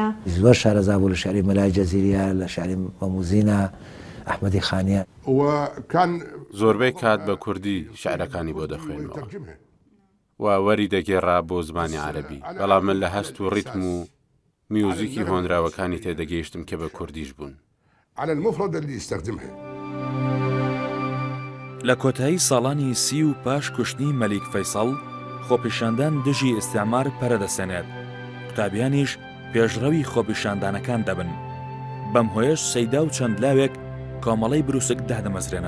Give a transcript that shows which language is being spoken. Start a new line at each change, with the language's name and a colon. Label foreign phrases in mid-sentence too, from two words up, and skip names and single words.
Central Kurdish: زۆر شارەزا بوو لە شاری مەلای جەزیریە لە شاری مەموزینە ئەحمەدی خانیە
Arabic: وكان
Central Kurdish: زۆربەی کات بە کوردی شعرەکانی بۆ دەخوێنەوە و وەری دەگێڕا بۆ زمانی عەرەبی، بەڵام من لە هەست و ڕیتم و میوزیکی هۆنراوەکانی تێدەگەیشتم کە بە کوردیش بوون.
Arabic: على المفرد اللي يستخدمها.
Central Kurdish: لە کۆتایی ساڵانی 30 و پاش کوشتنی مەلیک فەیسەڵ خۆپیشاندان دژی ئیسیعمار پەرەدەسەنێت، قوتابیانیش پێشڕەوی خۆپیشاندانەکان دەبن. بەم هۆیەش سەیدا و چەند لاوێک کۆمەڵەی بروسک دادەمەزرێنن.